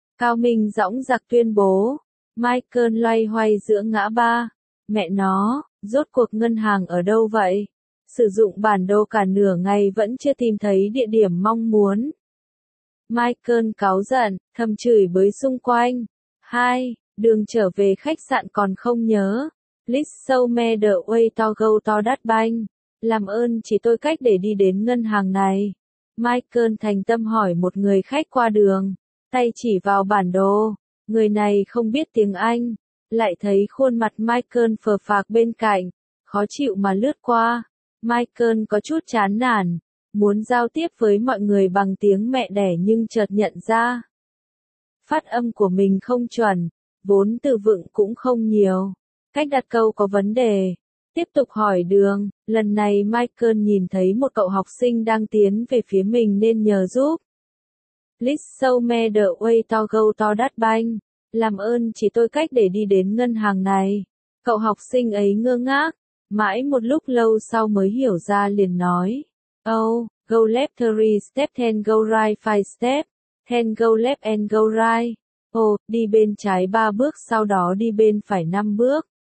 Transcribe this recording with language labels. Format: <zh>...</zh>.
<vi>Cao Minh dõng dạc tuyên bố. Michael loay hoay giữa ngã ba, mẹ nó, rốt cuộc ngân hàng ở đâu vậy? Sử dụng bản đồ cả nửa ngày vẫn chưa tìm thấy địa điểm mong muốn. Michael cáu giận, thầm chửi bới xung quanh. Hai, đường trở về khách sạn còn không nhớ.</vi> <en>Please show me the way to go to that bank.</en> <vi>Làm ơn chỉ tôi cách để đi đến ngân hàng này. Michael thành tâm hỏi một người khách qua đường, tay chỉ vào bản đồ. Người này không biết tiếng Anh, lại thấy khuôn mặt Michael phờ phạc bên cạnh, khó chịu mà lướt qua. Michael có chút chán nản, muốn giao tiếp với mọi người bằng tiếng mẹ đẻ nhưng chợt nhận ra. Phát âm của mình không chuẩn, vốn từ vựng cũng không nhiều, cách đặt câu có vấn đề. Tiếp tục hỏi đường, lần này Michael nhìn thấy một cậu học sinh đang tiến về phía mình nên nhờ giúp.</vi> <en>Please show me the way to go to that bank.</en> <vi>Làm ơn chỉ tôi cách để đi đến ngân hàng này. Cậu học sinh ấy ngơ ngác, mãi một lúc lâu sau mới hiểu ra liền nói.</vi> <en>Oh, go left 3 step, then go right 5 step, then go left and go right.</en> <vi>Oh, đi bên trái 3 bước sau đó đi bên phải 5 bước.</vi>